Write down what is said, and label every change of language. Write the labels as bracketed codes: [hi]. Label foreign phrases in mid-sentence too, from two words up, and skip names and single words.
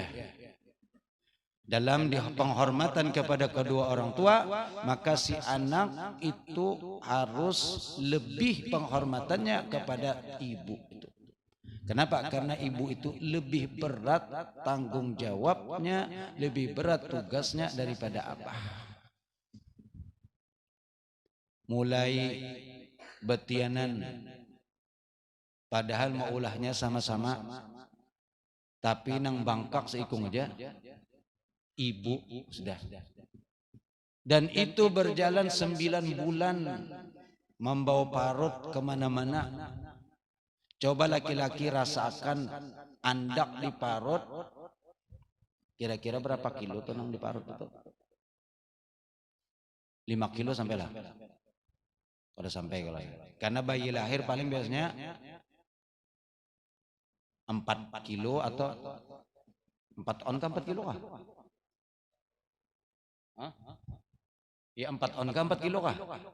[id] Dalam penghormatan kepada kedua orang tua, maka si anak itu harus lebih penghormatannya kepada ibu. Kenapa? Karena ibu itu lebih berat tanggung jawabnya, lebih berat tugasnya daripada abah. [bjn] Mulai betianan, padahal mau ulahnya sama-sama, tapi nang bangkak seikung aja, ibu sudah. [id] Dan itu berjalan 9 bulan, membawa parut kemana-mana. [bjn] Coba laki-laki rasakan andak di parut, kira-kira berapa kilo tuh nang di parut itu? [id] 5 kilo sampai lah. Pada sampai kalau ya. Karena bayi lahir paling biasanya 4 kilo atau 4 on ke 4 kilo kah? Ya 4 on ke 4 kilo kah?